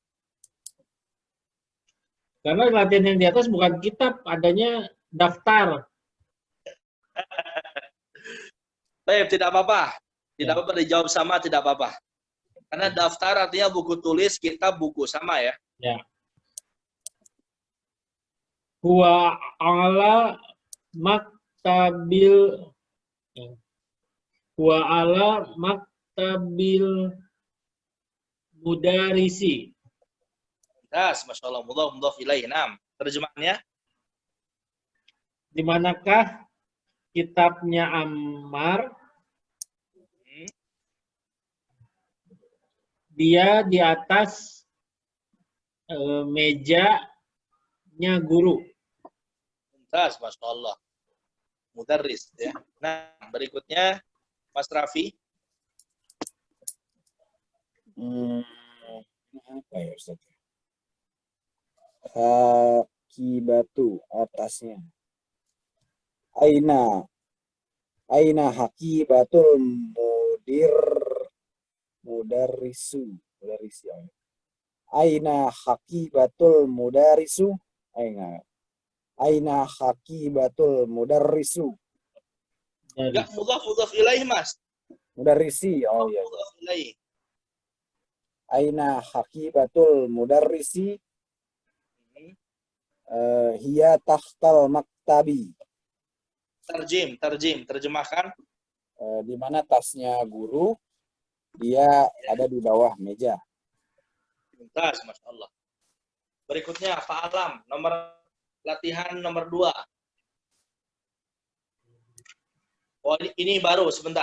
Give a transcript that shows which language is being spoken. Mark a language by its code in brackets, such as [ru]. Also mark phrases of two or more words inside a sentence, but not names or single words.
[id] Karena latihan yang di atas bukan kitab, adanya daftar. Baik, tidak apa-apa. Tidak apa-apa dijawab sama, tidak apa-apa. Karena daftar artinya buku tulis, kitab buku, sama ya. Ya. [ar] هو على مكتب المدرس. [id] Das, [ar] ما شاء الله, مضاف إليه. [id] Nah, terjemahannya? Di manakah kitabnya Ammar? Dia di atas mejanya guru. Tas, [ar] ما شاء الله. [id] Mudarris ya. Nah, berikutnya Mas Raffi. Apa ya Ustaz? Hakibatu atasnya. [ar] أين حقيبة المدرس. أين حقيبة المدرس. أين حقيبة المدرس. [id] Enggak [ar] مضاف إليه, [id] Mas. Mudarrisi. Oh iya. [ar] مضاف إليه. أين حقيبة المدرس. هي تحت المكتب. [id] Terjemahkan. Di mana tasnya guru, dia ada di bawah meja. Tas, [ar] ما شاء الله. [id] Berikutnya Pak Alam, latihan nomor 2. Oh, ini baru, sebentar.